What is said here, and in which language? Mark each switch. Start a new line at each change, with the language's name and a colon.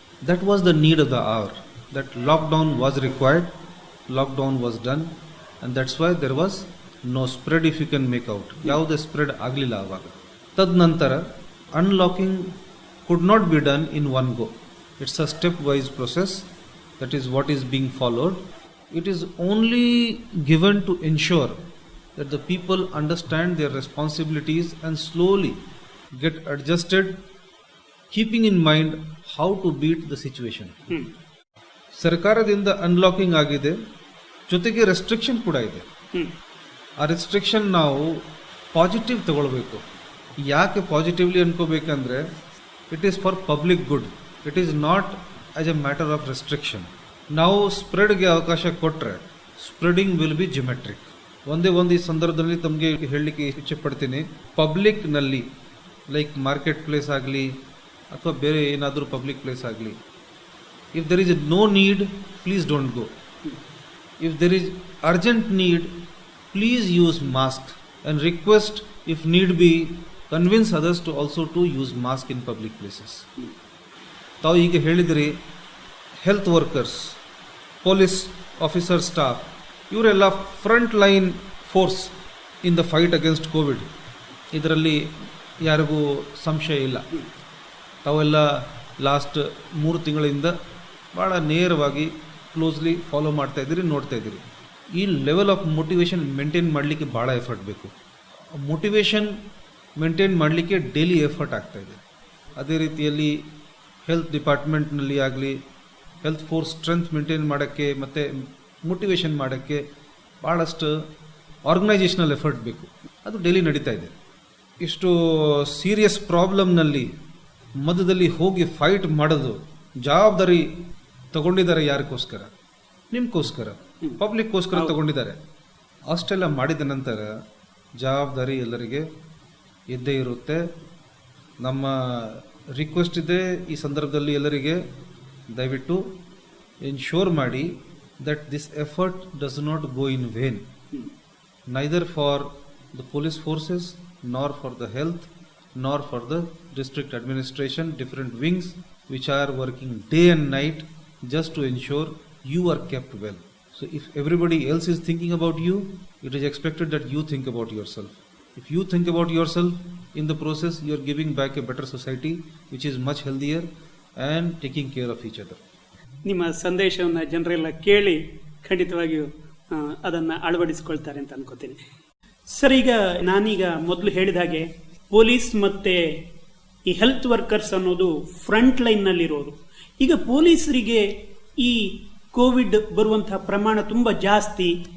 English: That was the need of the hour. That lockdown was required, lockdown was done, and that's why there was no spread if you can make out.
Kannada: ಯಾವುದೇ spread ಆಗಲಿಲ್ಲ ಆವಾಗ. ತದನಂತರ
English: Unlocking could not be done in one go. It's a step wise process. That is what is being followed. It is only given to ensure that the people understand their responsibilities and slowly get adjusted, keeping in mind how to beat the situation.
Kannada: ಸರ್ಕಾರದಿಂದ unlocking ಆಗಿದೆ, ಜೊತೆಗೆ restriction ಕೂಡ ಇದೆ. ಆ restriction ನಾವು positive ತಗೊಳ್ಬೇಕು. ಯಾಕೆ positively ಅನ್ಕೋಬೇಕಂದ್ರೆ,
English: It is for public good. It is not as a matter of restriction.
Kannada: ನಾವು ಸ್ಪ್ರೆಡ್ಗೆ ಅವಕಾಶ ಕೊಟ್ಟರೆ ಸ್ಪ್ರೆಡಿಂಗ್
English: Will be geometric.
Kannada: ಒಂದೇ ಈ ಸಂದರ್ಭದಲ್ಲಿ ತಮಗೆ ಹೇಳಲಿಕ್ಕೆ ಇಚ್ಛೆ ಪಡ್ತೀನಿ, ಪಬ್ಲಿಕ್ನಲ್ಲಿ ಲೈಕ್ ಮಾರ್ಕೆಟ್ ಪ್ಲೇಸ್ ಆಗಲಿ ಅಥವಾ ಬೇರೆ ಏನಾದರೂ ಪಬ್ಲಿಕ್ ಪ್ಲೇಸ್ ಆಗಲಿ,
English: If there is no need, please don't go. If there is urgent need, please use mask and request, if need be, convince others to also to use mask in public places.
Kannada: ತಾವು ಈಗ ಹೇಳಿದ್ರಿ health workers, police officer, staff ಇವರೆಲ್ಲ
English: Front line force in the fight against Covid.
Kannada: ಇದರಲ್ಲಿ ಯಾರಿಗೂ ಸಂಶಯ ಇಲ್ಲ. ತಾವೆಲ್ಲ last 3 ತಿಂಗಳಿಂದ ಭಾಳ ನೇರವಾಗಿ ಕ್ಲೋಸ್ಲಿ ಫಾಲೋ ಮಾಡ್ತಾ ಇದ್ದೀರಿ, ನೋಡ್ತಾ ಇದ್ದೀರಿ. ಈ ಲೆವೆಲ್ ಆಫ್ ಮೋಟಿವೇಶನ್ ಮೇಂಟೈನ್ ಮಾಡಲಿಕ್ಕೆ ಭಾಳ ಎಫರ್ಟ್ ಬೇಕು. ಮೋಟಿವೇಶನ್ ಮೇಂಟೈನ್ ಮಾಡಲಿಕ್ಕೆ ಡೈಲಿ ಎಫರ್ಟ್ ಆಗ್ತಾ ಇದೆ. ಅದೇ ರೀತಿಯಲ್ಲಿ ಹೆಲ್ತ್ ಡಿಪಾರ್ಟ್ಮೆಂಟ್ನಲ್ಲಿ ಆಗಲಿ ಹೆಲ್ತ್ ಫೋರ್ಸ್ ಸ್ಟ್ರೆಂತ್ ಮೇಂಟೈನ್ ಮಾಡೋಕ್ಕೆ ಮತ್ತು ಮೋಟಿವೇಶನ್ ಮಾಡೋಕ್ಕೆ ಭಾಳಷ್ಟು ಆರ್ಗನೈಜೇಷನಲ್ ಎಫರ್ಟ್ ಬೇಕು. ಅದು ಡೈಲಿ ನಡೀತಾ ಇದೆ. ಇಷ್ಟು ಸೀರಿಯಸ್ ಪ್ರಾಬ್ಲಮ್ನಲ್ಲಿ ಮಧ್ಯದಲ್ಲಿ ಹೋಗಿ ಫೈಟ್ ಮಾಡೋದು ಜವಾಬ್ದಾರಿ ತಗೊಂಡಿದ್ದಾರೆ. ಯಾರಿಗೋಸ್ಕರ? ನಿಮ್ಗೋಸ್ಕರ, ಪಬ್ಲಿಕ್ಗೋಸ್ಕರ ತಗೊಂಡಿದ್ದಾರೆ. ಅಷ್ಟೆಲ್ಲ ಮಾಡಿದ ನಂತರ ಜವಾಬ್ದಾರಿ ಎಲ್ಲರಿಗೆ ಇದ್ದೇ ಇರುತ್ತೆ. ನಮ್ಮ ರಿಕ್ವೆಸ್ಟ್ ಇದೆ ಈ ಸಂದರ್ಭದಲ್ಲಿ ಎಲ್ಲರಿಗೆ, ದಯವಿಟ್ಟು ಎನ್ಶೋರ್ ಮಾಡಿ
English: That this effort does not go in vain, neither for the police forces, nor for the health, nor for the district administration, different wings which are working day and night just to ensure you are kept well. So if everybody else is thinking about you, it is expected that you think about yourself. If you think about yourself, in the process you are giving back a better society which is much healthier and taking care of each other.
Kannada: ನಿಮ್ಮ ಸಂದೇಶವನ್ನು ಜನರೆಲ್ಲ ಕೇಳಿ ಖಂಡಿತವಾಗಿಯೂ ಅದನ್ನು ಅಳವಡಿಸಿಕೊಳ್ತಾರೆ ಅಂತ ಅನ್ಕೋತೀನಿ. Sir, ಈಗ ನಾನೀಗ ಮೊದಲು ಹೇಳಿದ ಹಾಗೆ ಪೊಲೀಸ್ ಮತ್ತೆ ಈ ಹೆಲ್ತ್ ವರ್ಕರ್ಸ್ ಅನ್ನೋದು ಫ್ರಂಟ್ ಲೈನ್ನಲ್ಲಿರೋರು. ಈಗ ಪೊಲೀಸರಿಗೆ ಈ ಕೋವಿಡ್ ಬರುವಂತಹ ಪ್ರಮಾಣ ತುಂಬ ಜಾಸ್ತಿ.